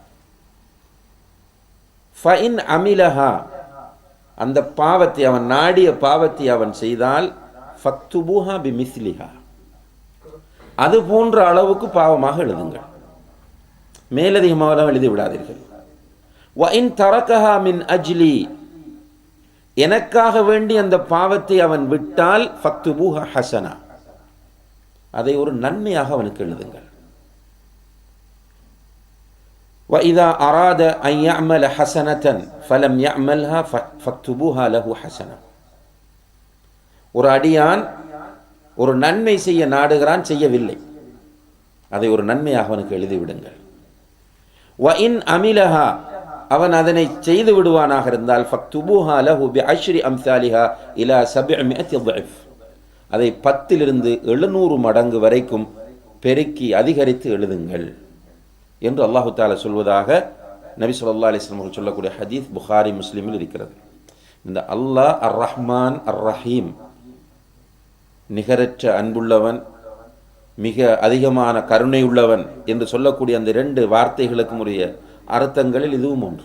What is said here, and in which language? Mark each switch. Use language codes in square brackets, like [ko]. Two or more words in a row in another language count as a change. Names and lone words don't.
[ar] فإن عملها, [ta] அந்த பாவத்தை அவன் நாடிய பாவத்தை அவன் செய்தால் [ar] فاكتبوها بمثلها, [ta] அது போன்ற அளவுக்கு பாவமாக எழுதுங்கள், மேலதிகமாக எழுதி விடாதீர்கள். [ar] وإن تركها من أجلي, [ta] எனக்காக வேண்டி அந்த பாவத்தை அவன் விட்டால் [ar] فاكتبوها حسنة, [ta] அதை ஒரு நன்மையாக அவனுக்கு எழுதுங்கள். [ar] وَإِذَا أَرَادَ أَنْ يَعْمَلَ حَسَنَةً فَلَمْ يَعْمَلْهَا فَاكْتُبُوهَا لَهُ حَسَنَةً, [ta] ஒரு அடியான் ஒரு நன்மை செய்ய நாடுகிறான், செய்யவில்லை, அதை ஒரு நன்மையாக அவனுக்கு எழுதிவிடுங்கள். [ar] وَإِنْ أَمِلَهَا, [ta] அவன் அதனை செய்து விடுவானாக இருந்தால் [ar] فَاكْتُبُوهَا لَهُ بِعَشْرِ أَمْثَالِهَا إِلَى 700 ضِعْف, [ta] அதை 10 700 மடங்கு வரைக்கும் பெருக்கி அதிகரித்து எழுதுங்கள் என்று அல்லாஹு தஆலா சொல்வதாக நபி [ar] صلى الله عليه وسلم [ta] அவர்கள் சொல்லக்கூடிய ஹதீஸ் புகாரி முஸ்லிமில் இருக்கிறது. இந்த அல்லாஹ் [ar] الرحمن الرحيم, [ta] நிகரற்ற அன்புள்ளவன், மிக அதிகமான கருணை உள்ளவன் என்று சொல்லக்கூடிய அந்த 2 வார்த்தைகளுக்கும் உரிய அர்த்தங்களில் இதுவும் ஒன்று.